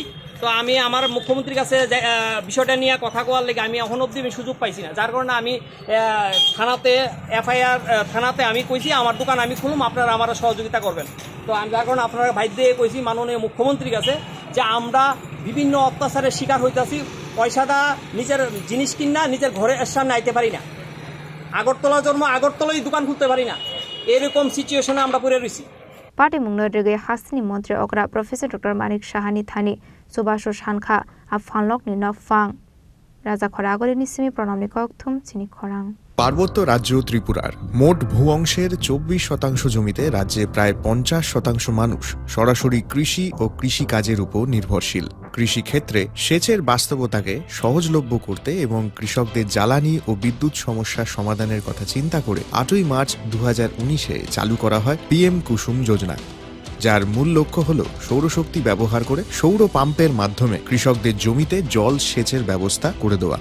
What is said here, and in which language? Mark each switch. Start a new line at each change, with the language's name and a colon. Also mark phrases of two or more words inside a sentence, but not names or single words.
Bangla: তো আমি আমার মুখ্যমন্ত্রীর কাছে বিষয়টা নিয়ে কথা কোয়ার লেগে আমি এখন অবধি আমি সুযোগ পাইছি না, যার কারণে আমি থানাতে এফআইআর থানাতে আমি কইছি আমার দোকান আমি খুলুম, আপনারা আমার সহযোগিতা করবেন। তো আমি যার কারণে আপনারা ভাই দিয়ে কইছি মাননীয় মুখ্যমন্ত্রীর কাছে যে আমরা বিভিন্ন অত্যাচারের শিকার হইতেছি, পয়সাটা নিজের জিনিস কিনা নিজের ঘরের সামনে আইতে পারি না, আগরতলা জন্ম আগরতলাই দোকান খুলতে পারি না, এরকম সিচুয়েশনে আমরা পড়ে রয়েছি।
Kok Borok: पार्टी मुंनो रगै हासिनी मन्त्री अग्रा प्रोफेसर डॉक्टर मानिक साहानि थानी सुबासु सानखा आ फानलकनि नफां राजा खरागरिनि सिमी प्रणामनि कक्थुम चिनि खरां।
Bangla: পার্বত্য রাজ্য ত্রিপুরার মোট ভূ অংশের 24% জমিতে রাজ্যে প্রায় 50% মানুষ সরাসরি কৃষি ও কৃষি কাজের উপর নির্ভরশীল। কৃষি ক্ষেত্রে সেচের বাস্তবতাকে সহজলভ্য করতে এবং কৃষকদের জ্বালানি ও বিদ্যুৎ সমস্যার সমাধানের কথা চিন্তা করে 8ই মার্চ 2019-এ চালু করা হয় পিএম কুসুম যোজনা, যার মূল লক্ষ্য হল সৌরশক্তি ব্যবহার করে সৌর পাম্পের মাধ্যমে কৃষকদের জমিতে জল সেচের ব্যবস্থা করে দেওয়া।